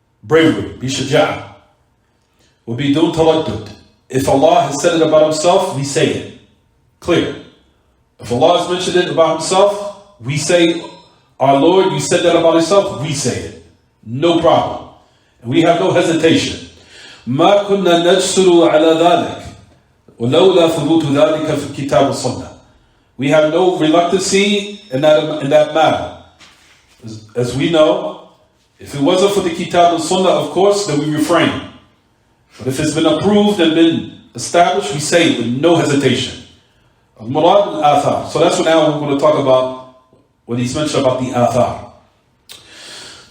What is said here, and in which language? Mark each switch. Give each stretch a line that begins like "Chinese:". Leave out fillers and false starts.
Arabic: Bravery, bishaja'. وَبِدُونْ تَرَدُّد.
English: If Allah has said it about Himself, we say it. Clear. If Allah has mentioned it about Himself, we say, our Lord, you said that about Yourself, we say it. No problem. And we have no hesitation.
Arabic: ما كنا نجسر على ذلك ولولا ثبوت ذلك في الكتاب والسنة.
English: We have no reluctancy in that matter. As we know, if it wasn't for the kitab and sunnah, of course, then we refrain. But if it's been approved and been established, we say it with no hesitation. Al-Murad al-Athar. So that's what now we're going to talk about when he's mentioned about the Athar.